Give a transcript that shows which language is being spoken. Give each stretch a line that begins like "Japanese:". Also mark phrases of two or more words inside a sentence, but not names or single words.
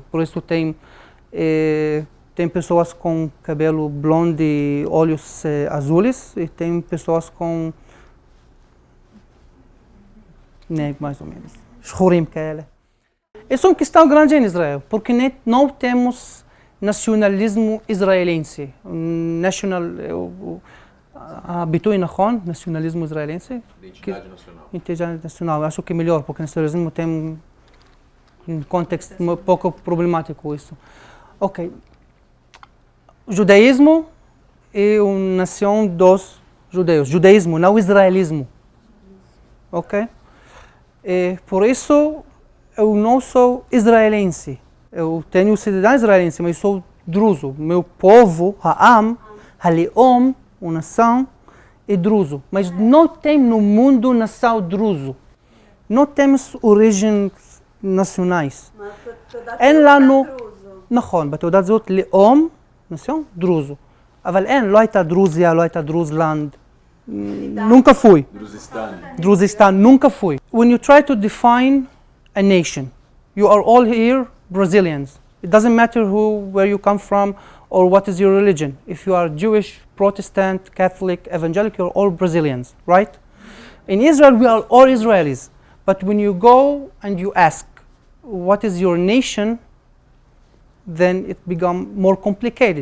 Portuguese: Por isso tem pessoas com cabelo blonde e olhos azuis, e tem pessoas com mais ou menos,
Hebrew: שחורים כאלה.
Portuguese: Isso é uma questão grande em Israel, porque não temos nacionalismo israelense.
Hebrew: הביטוי נכון,
Portuguese: nacionalismo israelense? Identidade nacional. Identidade nacional, acho que é melhor, porque nacionalismo tem um contexto um pouco problemático isso. Ok. O judaísmo é uma nação dos judeus. Judaísmo, não israelismo. Ok? Por isso, eu não sou israelense. Eu tenho cidadão israelense, mas sou druso. Meu povo,
Hebrew: העם, הלאום,
Portuguese: uma nação, é druso. Mas não tem no mundo nação druso. Não temos origens nacionais.
Hebrew: אין לנו, נכון, בתעודת זהות לאום,
Portuguese: nação, druso.
Hebrew: אבל אין, לא הייתה דרוזיה, לא הייתה דרוזלנד.
Portuguese: Nunca fui. Druzistan, nunca fui.
English: When you try to define a nation, you are all here Brazilians. It doesn't matter where you come from or what is your religion. If you are Jewish, Protestant, Catholic, Evangelical, you're all Brazilians, right? In Israel, we are all Israelis. But when you go and you ask, what is your nation, then it becomes more complicated.